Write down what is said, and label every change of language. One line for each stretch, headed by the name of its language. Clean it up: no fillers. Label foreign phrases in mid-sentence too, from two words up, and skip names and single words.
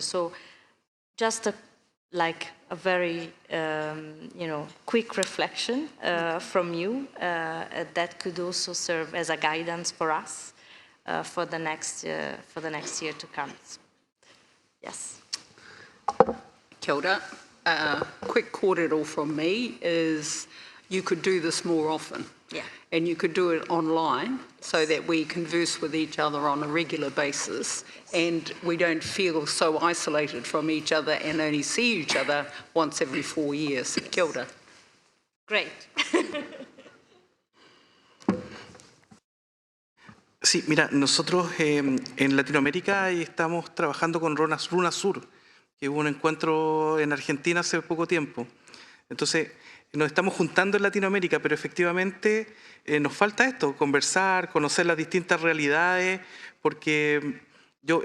English: So just a very quick reflection from you that could also serve as a guidance for us for the next year to come. Yes.
Māori: Kia ora.
English: Quick kōrero from me is you could do this more often. Yeah. And you could do it online so that we converse with each other on a regular basis and we don't feel so isolated from each other and only see each other once every 4 years.
Māori: Kia ora.
English: Great.
Spanish: Sí, mira, nosotros en Latinoamérica estamos trabajando con Runa Sur, que hubo un encuentro en Argentina hace poco tiempo. Entonces, nos estamos juntando en Latinoamérica, pero efectivamente nos falta esto, conversar, conocer las distintas realidades, porque yo es